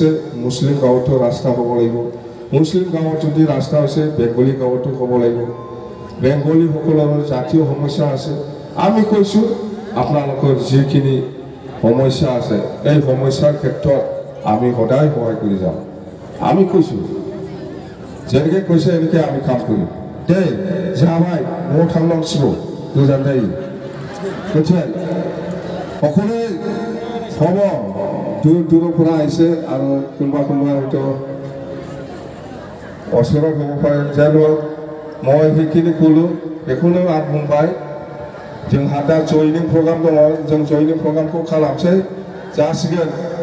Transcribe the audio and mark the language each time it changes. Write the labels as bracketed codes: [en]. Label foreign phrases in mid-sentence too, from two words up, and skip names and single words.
[as] মুছলিম গাঁৱতো ৰাস্তা হ'ব লাগিব মুছলিম গাঁৱত যদি ৰাস্তা হৈছে বেংগলী গাঁৱতো হ'ব লাগিব বেংগলীসকলৰ জাতীয় সমস্যা আছে আমি কৈছোঁ আপোনালোকৰ যিখিনি সমস্যা আছে এই সমস্যাৰ ক্ষেত্ৰত আমি সদায় সহায় কৰি যাম আমি কৈছোঁ যেনেকৈ কৈছে এনেকৈ আমি কাম কৰিম [brx] दे जाबाय न'आव थांनांसिगौ गोजान जायो मिथिबाय [as] সকলোৱে হ'ব দূৰ দূৰৰ পৰা আহিছে আৰু কোনোবা কোনোবা হয়তো ওচৰত হ'ব পাৰে যেন মই সেইখিনি ক'লোঁ [brx] बेखौनो आं बुंबाय जोंहा दा जयनिं प्रग्राम दङ जों जयनिं प्रग्रामखौ खालामसै जासिगोन